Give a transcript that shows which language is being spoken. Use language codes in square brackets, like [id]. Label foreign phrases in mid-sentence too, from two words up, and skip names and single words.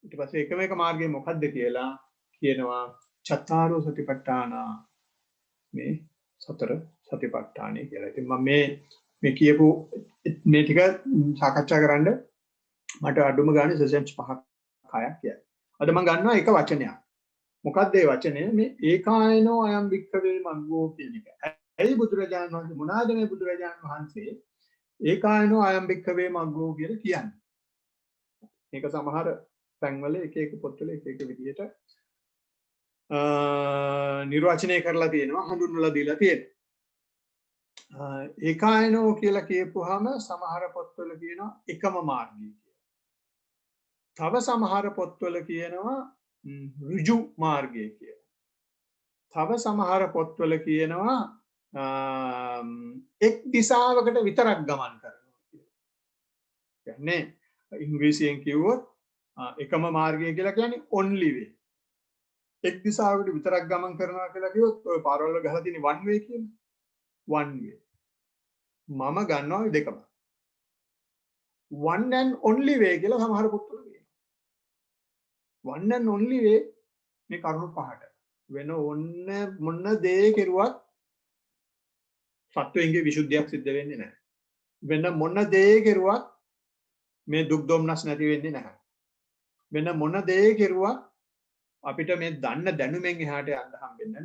[si] ඊට පස්සේ එකම එක මාර්ගය මොකක්ද කියලා කියනවා [pi] චත්තාරෝ සතිපට්ඨාන [si] මේ සතර සතිපට්ඨානයි කියලා. ඉතින් මම මේ කියපු මේ ටික සාකච්ඡා කරන්න මට අඩුම ගානේ සෙෂන්ස් 5ක් 6ක් කියයි. අද මම ගන්නවා එක වචනයක්. මොකක්ද ඒ වචනය? මේ [pi] ඒකායනෝ අයම් වික්ඛවේ මග්ගෝ [si] කියන එක. ඇයි බුදුරජාණන් වහන්සේ මොනවාද මේ බුදුරජාණන් වහන්සේ [pi] ඒකායනෝ අයම් වික්ඛවේ මග්ගෝ [si] කියලා කියන්නේ? මේක සමහර තැන්වල එක එක පොත්වල එක එක විදිහට නිර්වචනය කරලා තියෙනවා, හඳුන්වලා දීලා තියෙනවා. ඒකායනෝ කියලා කියපුවාම සමහර පොත්වල කියනවා එකම මාර්ගය කියලා. තව සමහර පොත්වල කියනවා ඍජු මාර්ගය කියලා. තව සමහර පොත්වල කියනවා එක් දිශාවකට විතරක් ගමන් කරනවා කියලා. කියන්නේ ඉංග්‍රීසියෙන් කිව්වොත් එකම මාර්ගය කියලා කියන්නේ [en] only way. [si] එක් දිශාවකට විතරක් ගමන් කරනවා කියලා කිව්වොත් ඔය පාරවල් වල ගහලා තියෙන [en] one way [si] කියන්නේ. [en] one way. [si] මම ගන්නවා දෙකම. [en] one and only way [si] කියලා සමහර පොත්වල කියනවා. [en] one and only way [si] මේ කරුණු පහට. වෙන මොන දේ කෙරුවත් සත්වයන්ගේ විසුද්ධියක් සිද්ධ වෙන්නේ නැහැ. වෙන මොන දේ කෙරුවත් මේ දුක් දුම්නස් නැති වෙන්නේ නැහැ. වෙන මොන දේ කෙරුවත් අපිට මේ දන්න දැනුමෙන් එහාට යන්න හම්බෙන්නේ නැහැ.